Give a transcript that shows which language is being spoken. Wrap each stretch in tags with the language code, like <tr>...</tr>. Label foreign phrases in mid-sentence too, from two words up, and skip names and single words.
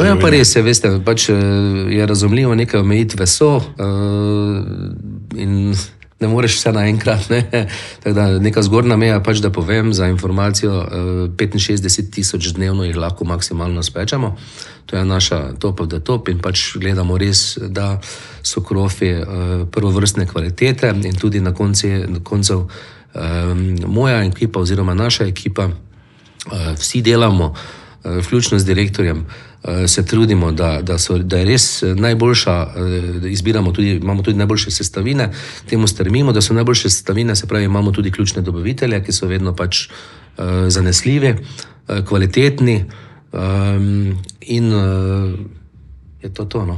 <sl>To je pa res, veste, pač je razumljivo, neke omejitve so in ne moreš vse naenkrat, ne. Tako da neka zgornja meja, pač da povem za informacijo, 65.000 dnevno jih lahko maksimalno spečemo. To je naša</sl> <en>top of the top</en> <sl>in pač gledamo res, da so krofi prvovrstne kvalitete in tudi na koncu moja ekipa oziroma naša ekipa, vsi delamo, vključno z direktorjem, se trudimo, da je res najboljša, imamo tudi najboljše sestavine, temu stremimo, da so najboljše sestavine, se pravi, imamo tudi ključne dobavitelje, ki so vedno pač zanesljivi, kvalitetni in je to, no.</sl>